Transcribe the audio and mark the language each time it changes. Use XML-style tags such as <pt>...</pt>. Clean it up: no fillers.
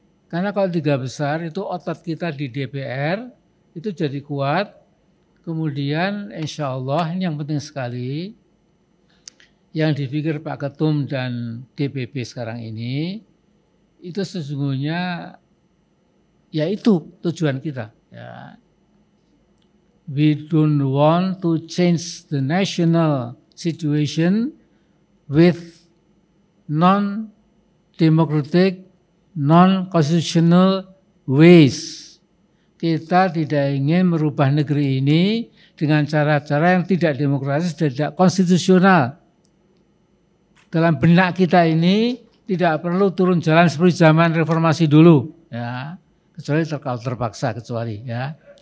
<id>Karena kalau 3 besar itu otot kita di DPR itu jadi kuat. Kemudian insya Allah ini yang penting sekali yang dipikir Pak Ketum dan DPP sekarang ini itu sesungguhnya ya itu tujuan kita ya.</id> <en>We don't want to change the national situation with non-democratic, non-constitutional ways.</en> <id>kita tidak ingin merubah negeri ini dengan cara-cara yang tidak demokratis, tidak konstitusional. Dalam benak kita ini tidak perlu turun jalan seperti zaman reformasi dulu, ya, kecuali kalau terpaksa, kecuali ya.</id>